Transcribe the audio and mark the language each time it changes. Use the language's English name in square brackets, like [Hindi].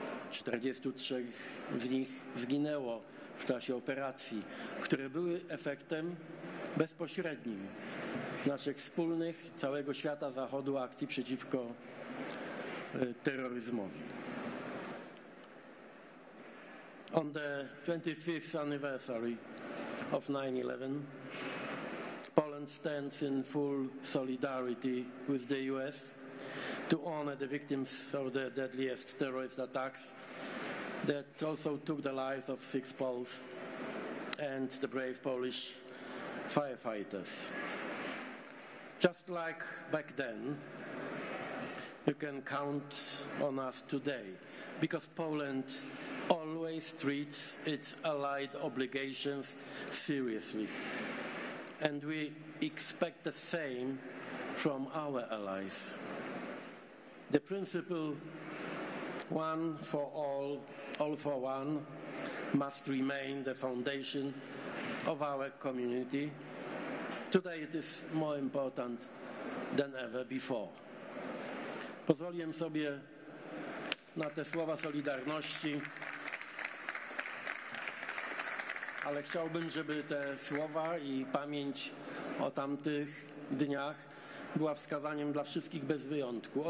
[Polish] 43 z nich zginęło w czasie operacji, które były efektem bezpośrednim naszych wspólnych, całego świata Zachodu akcji przeciwko terroryzmowi. [English] On the 25th anniversary of 9/11, Poland stands in full solidarity with the US to honor the victims of the deadliest terrorist attacks that also took the lives of 6 Poles and the brave Polish firefighters. Just like back then, you can count on us today, because Poland always treats its allied obligations seriously. And we expect the same from our allies. The principle, one for all for one, must remain the foundation of our community. Today it is more important than ever before. [Polish] Pozwoliłem sobie na te słowa solidarności, ale chciałbym, żeby te słowa i pamięć o tamtych dniach była wskazaniem dla wszystkich bez wyjątku.